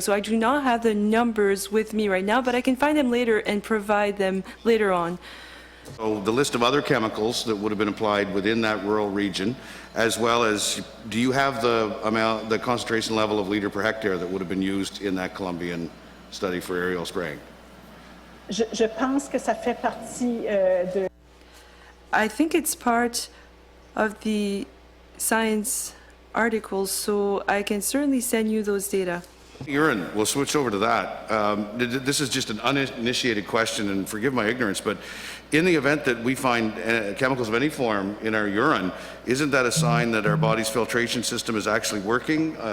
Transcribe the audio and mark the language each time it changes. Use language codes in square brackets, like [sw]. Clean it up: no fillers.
[en] So I do not have the numbers with me right now, but I can find them later and provide them later on. So the list of other chemicals that would have been applied within that rural region, as well as, do you have the concentration level of liter per hectare that would have been used in that Colombian study for aerial spraying? [fr] je pense que ça fait partie de... [en] I think it's part of the science articles, so I can certainly send you those data. Urine, we'll switch over to that. This is just an uninitiated question, and forgive my ignorance, but in the event that we find chemicals of any form in our urine, isn't that a sign that our body's filtration system is actually working?